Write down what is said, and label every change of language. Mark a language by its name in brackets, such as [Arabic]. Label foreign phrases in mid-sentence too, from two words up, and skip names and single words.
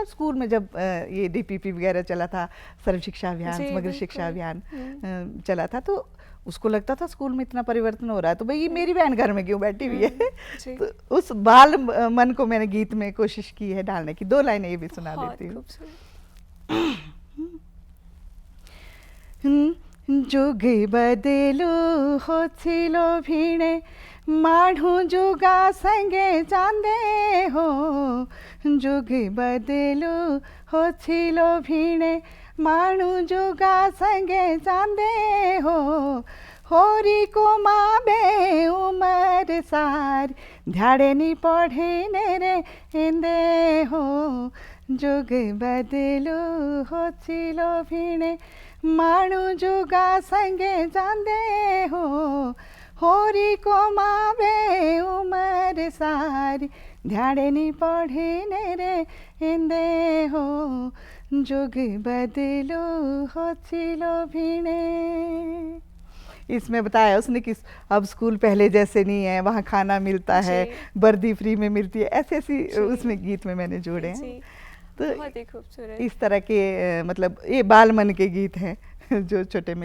[Hindi] स्कूल में जब ये DPP वगैरह चला था, सर्व शिक्षा अभियान, समग्र शिक्षा अभियान चला था, तो उसको लगता था स्कूल में इतना परिवर्तन हो रहा है, तो भाई मेरी बहन घर में क्यों बैठी हुई है। तो उस बाल मन को मैंने गीत में कोशिश की है डालने की। 2 लाइनें ये भी सुना देती हूँ। [Kangri] जुग बदलू होछिलो भिड़े, माढ़ू जुगा संगे जांदे हो। जुग बदलू होछिलो भिड़े, माढ़ू जुगा संगे जांदे हो। होरी को माबे उमर सार, ध्याड़े नी पढ़े रे एंदे हो जुग बदलू हो चिलो भिणे माणू जुगा संगे जांदे हो होरी को मावे उमर सारी ध्याड़े नी पढ़े रे एंदे हो जुग बदलू हो चिलो भिणे। [Hindi] इसमें बताया उसने कि अब स्कूल पहले जैसे नहीं है, वहाँ खाना मिलता है, वर्दी फ्री में मिलती है, ऐसे ऐसी उसमें गीत में मैंने जोड़े हैं। तो बहुत ही खूबसूरत इस तरह के मतलब ये बाल मन के गीत हैं जो छोटे मिले।